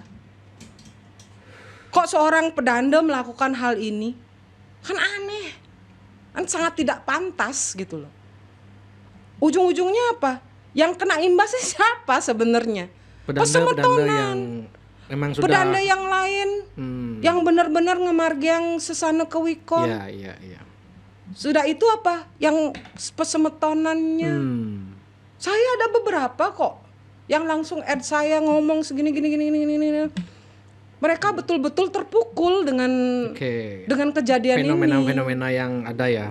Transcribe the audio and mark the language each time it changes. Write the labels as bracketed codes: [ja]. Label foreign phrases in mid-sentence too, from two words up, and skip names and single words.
[id] Kok seorang pedanda melakukan hal ini? Kan aneh. Kan sangat tidak pantas gitu loh. Ujung-ujungnya apa? Yang kena imbasnya siapa sebenarnya? Pedanda yang memang sudah, pedanda yang lain yang benar-benar [ban] ngemargiang sesana kewikon. [id] Iya. Sudah itu apa? Yang pesemetonannya. Saya ada beberapa kok yang langsung add saya ngomong segini gini. Mereka betul-betul terpukul dengan kejadian fenomena yang ada ya.